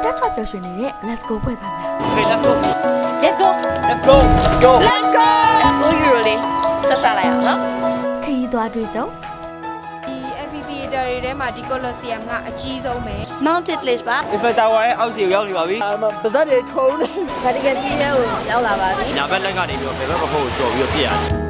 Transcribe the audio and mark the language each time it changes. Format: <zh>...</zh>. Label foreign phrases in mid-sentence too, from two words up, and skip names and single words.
<my>ပြောရွှင်နေတဲ့</my> <en>Let's go</en> <my>ဖွဲ့သားများ</my> <en>Okay, let's go. Let's go. Let's go. Let's go. Let's go. Let's go</en> <my>Euro လေးဆက်စားလိုက်အောင်နော် ခရီးသွားတွေ့ကြုံ ဒီ amphitheater တွေထဲမှာဒီ Colosseum ကအကြီးဆုံးပဲ Mounted Place ပါ Eiffel Tower ရဲ့အောက်ခြေရောက်နေပါပြီ ပါဇက်တွေထုံးနေ Vatican City ထဲကိုရောက်လာပါပြီ ။ညာဘက်လက်ကနေပြီးတော့ဘယ်ဘက်မဟုတ်ကြော်ပြီးတော့ပြည့်ရတယ်</my>